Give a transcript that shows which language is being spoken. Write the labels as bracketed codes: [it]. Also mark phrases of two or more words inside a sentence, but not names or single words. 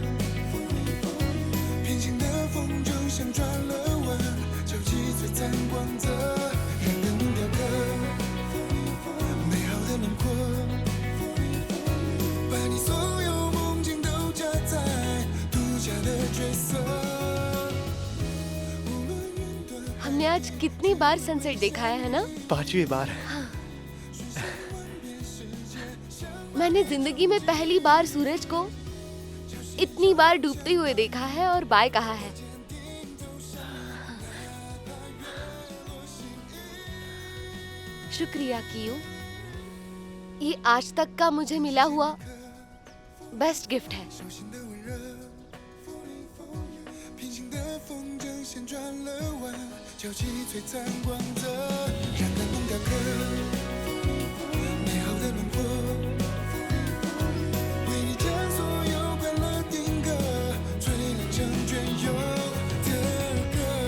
[zh] 平行的风筝像转了弯，交集璀璨光泽，让人雕刻美好的轮廓，把你所有梦境都夹在独家的角色。 [hi] हमने आज कितनी बार सनसेट देखा है ना? 5वीं बार। मैंने जिंदगी में पहली बार सूरज को इतनी बार डूबते हुए देखा है और बाय कहा है। शुक्रिया कियो, ये आज तक का मुझे मिला हुआ [en] best gift [hi] है। [zh] 平行的风筝像转了弯，交集璀璨光泽，让感动雕刻美好的轮廓，为你将所有快乐定格，锤炼成隽永的歌。